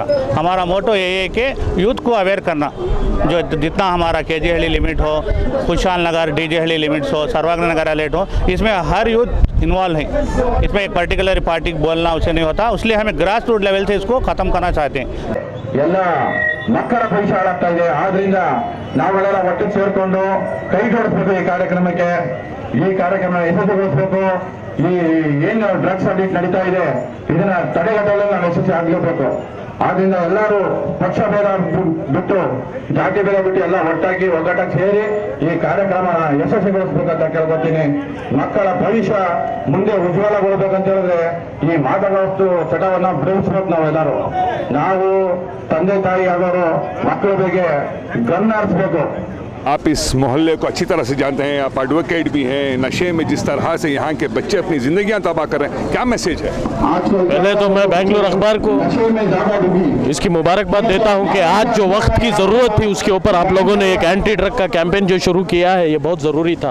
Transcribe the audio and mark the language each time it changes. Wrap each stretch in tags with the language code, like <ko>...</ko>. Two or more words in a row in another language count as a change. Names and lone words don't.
<hi>हमारा मोटो यही है कि यूथ को अवेयर करना, जो जितना हमारा केजी हल्ली लिमिट हो, खुशहाल नगर डीजे हल्ली लिमिट्स हो, सर्वांग नगर लेट हो, इसमें हर यूथ इन्वॉल्व है। इसमें एक</hi> <en>particular party</en> <hi>बोलना उसे नहीं होता, इसलिए हमें</hi> <en>grass root level</en> <hi>से इसको ख़त्म करना चाहते हैं।</hi> <kn>ಎಲ್ಲ ಮಕ್ಕಳ ಭವಿಷ್ಯ ಹಾಳಾಗ್ತಾ ಇದೆ, ಆದ್ರಿಂದ ನಾವೆಲ್ಲ ಒಟ್ಟಿಗೆ ಸೇರ್ಕೊಂಡು ಕೈ ಜೋಡಿಸ್ಬೇಕು ಈ ಕಾರ್ಯಕ್ರಮಕ್ಕೆ. ಈ ಕಾರ್ಯಕ್ರಮ ಯಶಸ್ವಿಗೊಳಿಸಬೇಕು. ಈ ಏನು</kn> <en>drugs addict</en> <kn>ನಡೀತಾ ಇದೆ ಇದನ್ನ ತಡೆಗಟ್ಟಲು ನಾವು ಯಶಸ್ವಿ ಆಗಲೇಬೇಕು. ಆದ್ರಿಂದ ಎಲ್ಲರೂ ಪಕ್ಷ ಭೇದ ಬಿಟ್ಟು, ಜಾತಿ ಭೇದ ಬಿಟ್ಟು ಎಲ್ಲ ಒಟ್ಟಾಗಿ ಒಗ್ಗಟ್ಟಾಗಿ ಸೇರಿ ಈ ಕಾರ್ಯಕ್ರಮ ಯಶಸ್ವಿಗೊಳಿಸಬೇಕಂತ ಕೇಳ್ಕೊತೀನಿ. ಮಕ್ಕಳ ಭವಿಷ್ಯ ಮುಂದೆ ಉಜ್ವಲಗೊಳ್ಬೇಕಂತ ಹೇಳಿದ್ರೆ ಈ ಮಾದಕ ವಸ್ತು ಚಟವನ್ನ ಬಿಡಿಸ್ಬೇಕು. ನಾವೆಲ್ಲರೂ ನಾವು ತಂದೆ ತಾಯಿ ಆಗೋರು ಮಕ್ಕಳ ಬಗ್ಗೆ ಗಮನ ಹರಿಸಬೇಕು.</kn> <hi>आप इस मोहल्ले को अच्छी तरह से जानते हैं, आप एडवोकेट भी हैं, नशे में जिस तरह से यहाँ के बच्चे अपनी जिंदगियां तबाह कर रहे हैं, क्या मैसेज है? पहले तो मैं बेंगलुरु अखबार को इसकी मुबारकबाद देता हूँ कि आज जो वक्त की ज़रूरत थी उसके ऊपर आप लोगों ने एक</hi> <en>anti drug</en> <hi>का कैंपेन जो शुरू किया है, ये बहुत ज़रूरी था।</hi>